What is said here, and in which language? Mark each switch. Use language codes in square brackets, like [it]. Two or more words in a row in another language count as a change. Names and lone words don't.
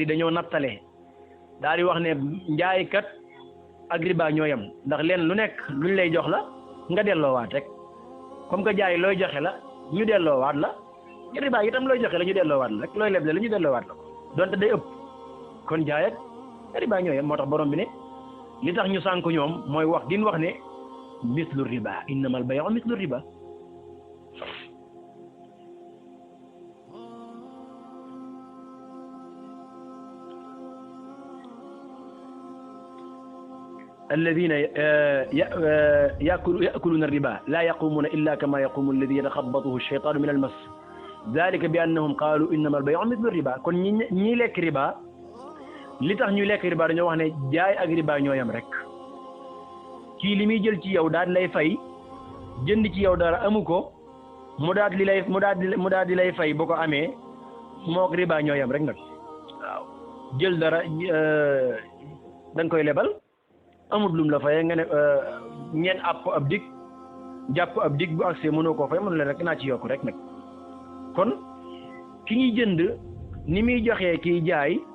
[wo] dañoo nattale daal di wax ne njaaykat ak riba ñooyam ndax leen lu nekk luñ lay jox la nga delloowaat rek [fr] comme que [wo] jaay looy joxe la ñu delloowaat la riba itam looy joxe la ñu delloowaat la rek looy leble la ñu delloowaat la ko donte day ëpp kon jaay ak riba ñooyam moo tax borom bi ne li tax ñu sànk ñoom mooy wax din wax ne [ar] مثل الربا إنما البيع مثل الربا الذين يأكلون الربا لا يقومون إلا كما يقوم الذي يتخبطه الشيطان من المس ذلك بأنهم قالوا إنما البيع مثل الربا [wo] kon ñi lekk riba li tax ñu lekk riba dañoo wax ne jaay ak riba ñoo yam rek kii li muy jël ci yow daal lay fay jënd ci yow dara amu ko mu daal di lay fay boo ko amee mook riba ñoo yam rek nag waaw jël dara da nga koy lebal amul lum la fayee nga ne ñeen jàpp ab dig bu accès mënoo koo fay mënu leen rek naa ci yokk rek nag kon ki ñuy jënd ni muy joxee kiy jaay